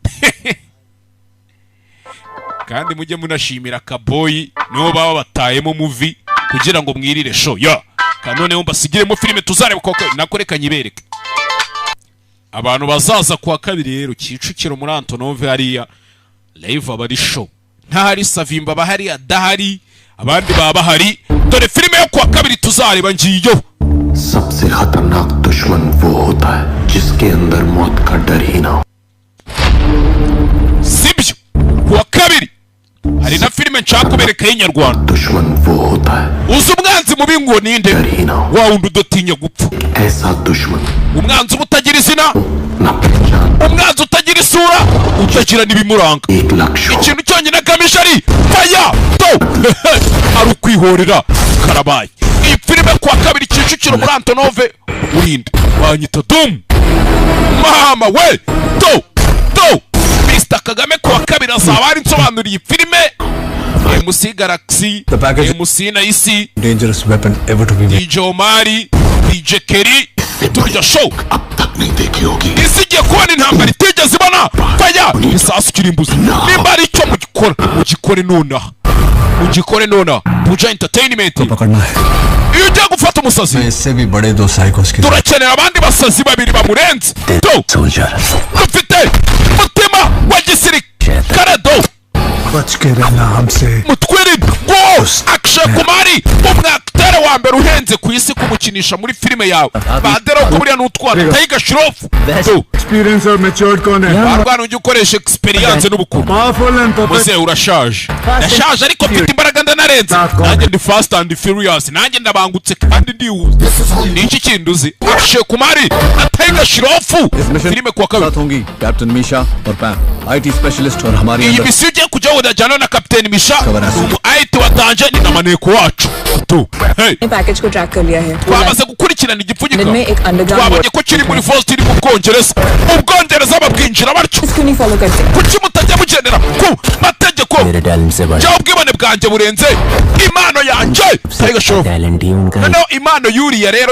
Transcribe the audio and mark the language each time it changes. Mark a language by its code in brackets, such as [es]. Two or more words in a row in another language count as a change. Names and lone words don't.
[rw] kandi mujye munashimira Kaboyi niho baba batayemo movie kugira ngo mwirire show ya kanone mbasigiremo filime tuzareba ko nakoreka nyibereke abantu bazaza kwa kabiri rero Kicukiro muri Antonove hariya live abari show ntahari Savimba bahari adahari abandi baba bahari dore filime yo kwa kabiri tuzareba ngiyo [hi] सबसे खतरनाक दुश्मन वो होता है जिसके अंदर मौत का डर ही ना हो [rw] sibyo kuwa kabiri hari na filime nshaka kubereka y'inyarwanda [hi] दुश्मन वो होता है [rw] uzi umwanzi mubi ngo ninde wa wundi udotinya gupfa [hi] ऐसा दुश्मन [rw] umwanzi utagira izina umwanzi utagira isura utagira n'ibimuranga ikintu cyonyine agamije ari faya to ari ukwihorera karabaye iyi filime kwa kabiri Kicukiro muri Antonove urinde banyita dum mama we to Mr Kagame kwa kabiri azaba ari nsobanuriye filime MC Galaxy MC Naisi [en] dangerous weapon ever to be made [rw] DJ Omari DJ Kerry turya show isigiye kubona intambara itigeze ibona faya isasu kirimbuzi nimba ari icyo mugikore nonaha Buja Entertainment iyo ugiye gufata umusazi turakenera abandi basazi babiri bamurenze dufite umutima wa gisirikare do mutwirinde ngo Akshay Kumar umwaktere wa mbere uhenze ku isi kumukinisha muri filime yawe badero ko buriya n'utwara Tiger Shroff [hi] एक्सपीरियंस और मैच्योर्ड कौन है? [rw] Barwana ujya ukoresha experience n'ubukungu. [en] Powerful and [rw] Muze urashaje. Ndashaje ariko mfite imbaraga ndanarenze. Nanjye ndi [en] fast and furious. [rw] Nanjye ndabangutse kandi ndihuze. Niki kinduzi? Akshay Kumar na Tiger Shroff. Filime kwa kabiri. [hi] साथ होंगी कैप्टन मीशा और पैम [en] IT specialist [hi] और हमारी [rw] iyi misiyo ugiye kujya udajyana na Captain Misha umu IT watanje ni namaneko wacu tu hey [hi] पैकेज को ट्रैक कर लिया है [rw] twamaze gukurikirana igipfunyika twabonye ko kiri muri Forest iri mu Bwongereza ubwongereza babwinjira batyo kuki mutajya mugendera ku mategeko cyangwa ubwibone bwanjye burenze impano yanjye Tiger Shroff noneho impano yuriya rero